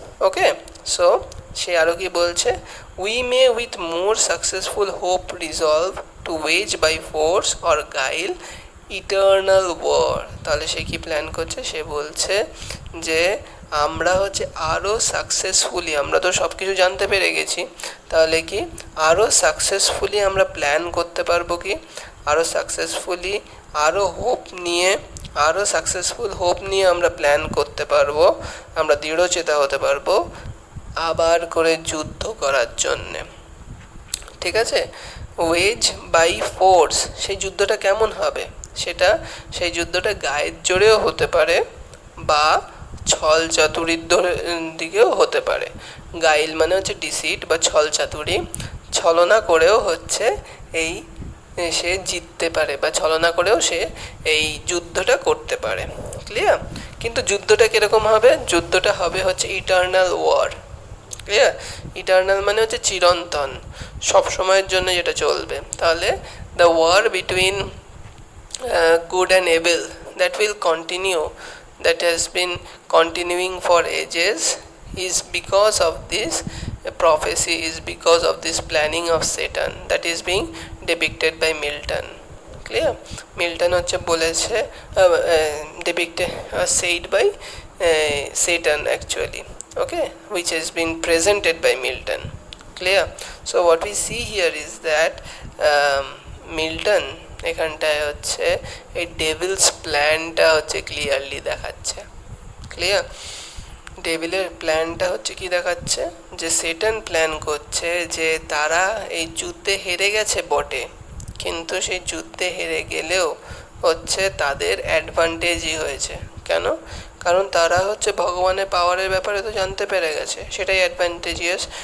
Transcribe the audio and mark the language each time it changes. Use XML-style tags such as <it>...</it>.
<en>Okay, so</en> <bn>সে আরো কি বলছে,</bn> <en>we may with more successful hope resolve to wage by force or guile</en> <bn>eternal war. তাহলে সে কি plan করছে? সে বলছে যে আমরা হচ্ছে আরও সাকসেসফুলি, আমরা তো সব কিছু জানতে পেরে গেছি, তাহলে কি আরও সাকসেসফুলি আমরা প্ল্যান করতে পারবো, কি আরও সাকসেসফুলি, আরও হোপ নিয়ে, আরও সাকসেসফুল হোপ নিয়ে আমরা প্ল্যান করতে পারবো, আমরা দৃঢ়চেতা হতে পারবো আবার করে যুদ্ধ করার জন্যে। ঠিক আছে? ওয়েজ বাই ফোর্স, সেই যুদ্ধটা কেমন হবে? সেই যুদ্ধটা গায়ের জোরেও হতে পারে বা ছল চাতুরির দিকেও হতে পারে। গাইল মানে হচ্ছে ডিসিট বা ছল চাতুরি, ছলনা করেও হচ্ছে এই সে জিততে পারে বা ছলনা করেও সে এই যুদ্ধটা করতে পারে। ক্লিয়ার? কিন্তু যুদ্ধটা কীরকম হবে? যুদ্ধটা হবে হচ্ছে ইটার্নাল ওয়ার। ক্লিয়ার? ইটার্নাল মানে হচ্ছে চিরন্তন, সব সময়ের জন্য যেটা চলবে।</bn> <en>তাহলে the war between good and evil that will continue, that has been continuing for ages, is because of this prophecy, is because of this planning of Satan that is being depicted by Milton. Clear? Milton</en> <bn>হচ্ছে বলেছে,</bn> <en>depicted said by Satan actually, okay, which has been presented by Milton. Clear? So what we see here is that</en> <bn>Milton এখানটায় হচ্ছে এই Devil's প্ল্যানটা হচ্ছে clearly দেখাচ্ছে। Clear? ডেভিলের প্ল্যানটা হচ্ছে কি দেখাচ্ছে? যে সেটান প্ল্যান করছে যে তারা এই যুদ্ধে হেরে গেছে বটে, কিন্তু সেই যুদ্ধে হেরে গেলেও হচ্ছে তাদের অ্যাডভান্টেজই হয়েছে। কেন? কারণ তারা হচ্ছে ভগবানের পাওয়ারের ব্যাপারে তো জানতে পেরে গেছে, সেটাই অ্যাডভান্টেজিয়াস।</bn>